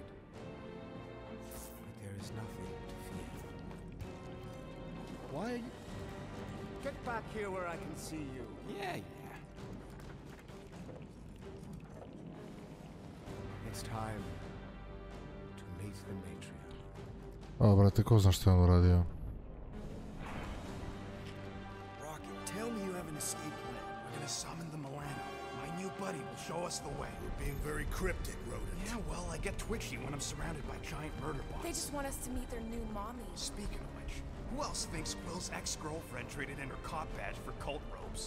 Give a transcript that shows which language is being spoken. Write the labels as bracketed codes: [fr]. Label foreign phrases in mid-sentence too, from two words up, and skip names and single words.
[en] But there is nothing to fear. Why are you... Get back here where I can see you. Yeah. It's time to meet the matriarch. [bs] O, brate, ko zna što je on uradio? [en] Rocket, tell me you have an escape plan. We're gonna summon the Milano. My new buddy will show us the way. You're being very cryptic, Rodent. Yeah, well, I get twitchy when I'm surrounded by giant murder bots. They just want us to meet their new mommy. Speaking of which, who else thinks Quill's ex-girlfriend traded in her cop badge for cult robes?